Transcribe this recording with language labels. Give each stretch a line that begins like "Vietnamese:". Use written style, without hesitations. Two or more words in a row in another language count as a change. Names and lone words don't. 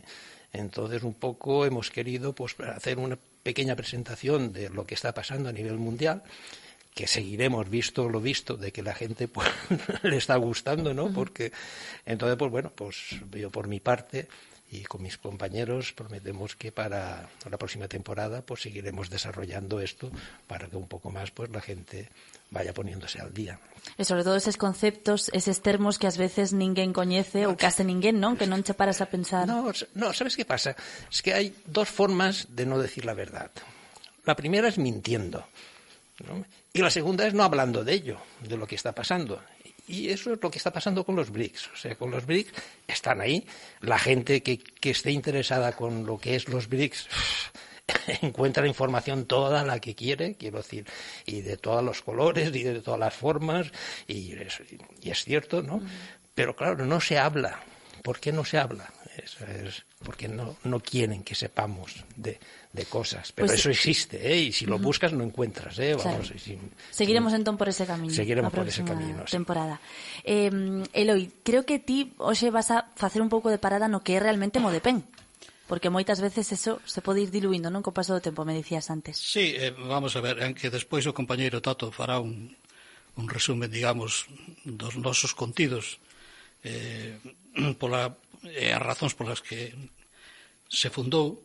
Spanish: Entonces, un poco hemos querido, pues, hacer una pequeña presentación de lo que está pasando a nivel mundial, que seguiremos visto lo visto, de que la gente, pues, le está gustando, ¿no? Porque, entonces, pues bueno, pues yo por mi parte y con mis compañeros prometemos que para la próxima temporada pues seguiremos desarrollando esto para que un poco más pues la gente vaya poniéndose al día.
Galician: E sobre todo eses conceptos, eses termos que ás veces ninguén coñece ou case ninguén, non? Que non che paras a pensar.
Spanish: No, ¿sabes qué pasa? Es que hay dos formas de no decir la verdad. La primera es mintiendo, ¿no? Y la segunda es no hablando de ello, de lo que está pasando. Y eso es lo que está pasando con los BRICS. O sea, con los BRICS están ahí. La gente que esté interesada con lo que es los BRICS encuentra información toda la que quiere, quiero decir, y de todos los colores y de todas las formas, y es cierto, ¿no? Pero claro, no se habla. ¿Por qué no se habla? Es porque no quieren que sepamos de cosas. Pero pues, eso existe, y si lo buscas no encuentras, Vamos, claro.
Galician: Seguiremos entón por ese camiño.
Spanish: Seguiremos por ese camino, temporada.
Galician: Eloi, creo que ti hoxe vas a facer un pouco de parada no que é realmente Modepen. Porque moitas veces eso se pode ir diluindo, non? Co paso do tempo, me dicías antes. Sí, vamos a ver, en que despois o compañeiro Tato fará un resumen, digamos, dos nosos contidos, as razóns polas que se fundou.